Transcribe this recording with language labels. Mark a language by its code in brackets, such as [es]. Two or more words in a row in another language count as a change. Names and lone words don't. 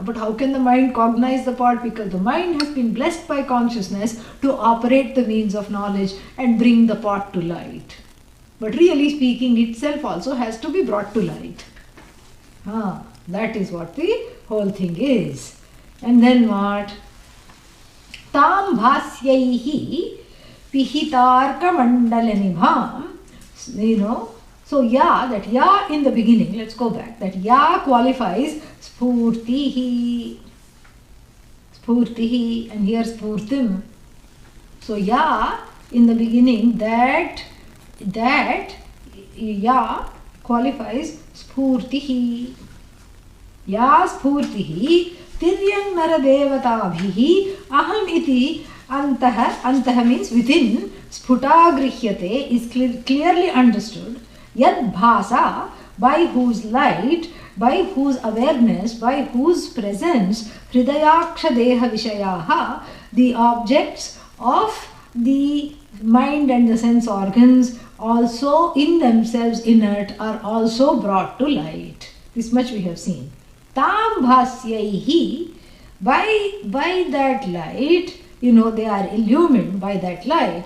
[en] But how can the mind cognize the pot? Because the mind has been blessed by consciousness to operate the means of knowledge and bring the pot to light. But really speaking, itself also has to be brought to light. That is what the whole thing is. And then what? [sa] Tam bhasyaihi pihitarka mandalanibham. [en] So that ya in the beginning, let's go back, that ya qualifies spurtihi, and here spurtim. So ya in the beginning, that ya qualifies spurtihi. [sa] Ya spurtihi tiryang naradevataabhihi aham iti antaha [en] means within, [sa] sputa grihyate [en] is clearly understood. [sa] Yad bhasa, [en] by whose light, by whose awareness, by whose presence, [sa] hridayaksha deha vishayaha, [en] the objects of the mind and the sense organs, also in themselves inert, are also brought to light. This much we have seen. [sa] Tam bhasyaihi, [en] by that light, they are illumined by that light.